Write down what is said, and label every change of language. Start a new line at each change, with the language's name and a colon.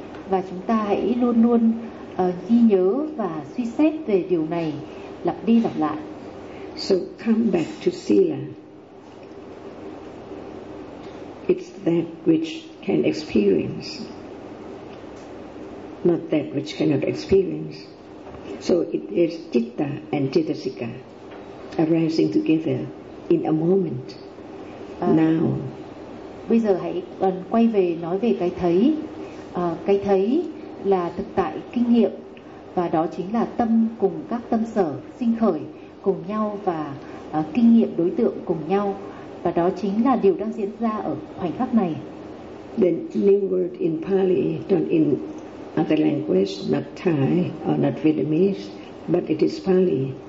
Vietnamese: Và chúng ta hãy luôn luôn ghi nhớ và suy xét về điều này, lặp đi lặp lại.
English: So come back to Sila. It's that which can experience, not that which cannot experience. So it is citta and cittasika arising together in a moment, now.
Vietnamese: Bây giờ hãy quay về nói về cái thấy. Cái thấy là thực tại kinh nghiệm, và đó chính là tâm cùng các tâm sở sinh khởi cùng nhau và kinh nghiệm đối tượng cùng nhau. Và đó chính là điều đang diễn ra ở khoảnh khắc này.
English: The new word in Pali, not in other language, not Thai or not Vietnamese, but it is Pali.